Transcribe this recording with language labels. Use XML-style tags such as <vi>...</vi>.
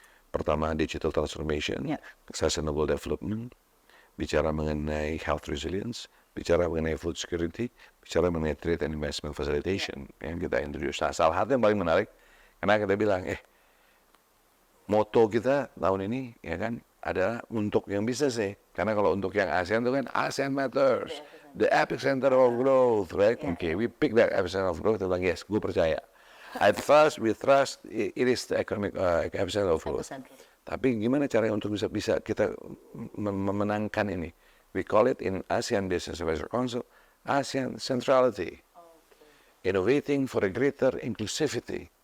<id>Pertama,</id> <en>digital transformation, sustainable development,</en> <id>bicara mengenai</id> <en>health resilience, bicara mengenai food security, bicara mengenai trade and investment facilitation</en> <id>yang kita</id> <en>introduce.</en> <id>Nah, salah satu yang paling menarik, karena kita bilang, moto kita tahun ini ya kan adalah untuk yang bisnis sih. Karena kalau untuk yang ASEAN itu kan ASEAN matters,</id> <en>the epicenter of growth, right? Okay, we pick that epicenter of growth.</en> <id>Kita bilang</id> <en>yes,</en> <id>gue percaya.</id> <en>We trust it is the economic epicenter of growth.</en> <id>Tapi gimana caranya untuk bisa kita memenangkan ini?</id> <en>We call it in ASEAN Business Advisory Council, ASEAN Centrality. Innovating for a greater inclusivity.</en>